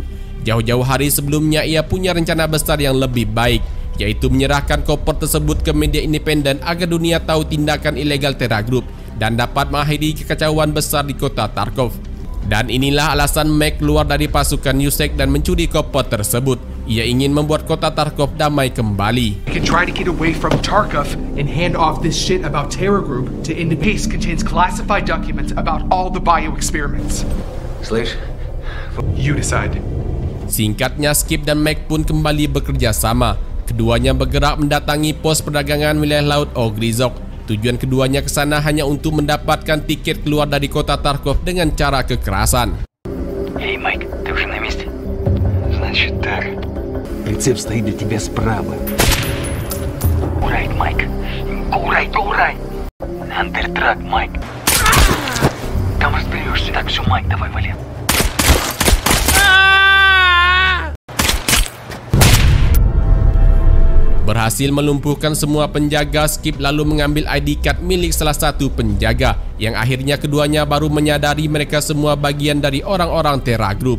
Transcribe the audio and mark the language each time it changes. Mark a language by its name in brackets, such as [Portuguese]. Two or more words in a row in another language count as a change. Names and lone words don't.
[Indonesian] Jauh-jauh hari sebelumnya ia punya rencana besar yang lebih baik, yaitu menyerahkan koper tersebut ke media independen agar dunia tahu tindakan ilegal Terra Group dan dapat mengakhiri kekacauan besar di kota Tarkov. Dan inilah alasan Mac keluar dari pasukan Yusek dan mencuri koper tersebut. Ia ingin membuat kota Tarkov damai kembali. [English] We can try to get away from Tarkov and hand off this shit about Terra Group to Independence. Contains classified documents about all the bio experiments. [Russian] Слышь? [English] You decide. [Indonesian] Singkatnya, Skip dan Mac pun kembali bekerja sama. Keduanya bergerak mendatangi pos perdagangan wilayah laut Ogrizok. Tujuan keduanya ke sana hanya untuk mendapatkan tiket keluar dari kota Tarkov dengan cara kekerasan. [Russian] Эй, Майк, ты уже на месте? Значит так. Прицеп стоит для тебя справа. [English] Go right, Майк. Go right, go right. [Russian] Андертрак, Майк. Там разберешься. Так, все, Майк, давай, вали. [Indonesian] Berhasil melumpuhkan semua penjaga, Skip lalu mengambil [English] ID card [Indonesian] milik salah satu penjaga, yang akhirnya keduanya baru menyadari mereka semua bagian dari orang-orang Terra Group.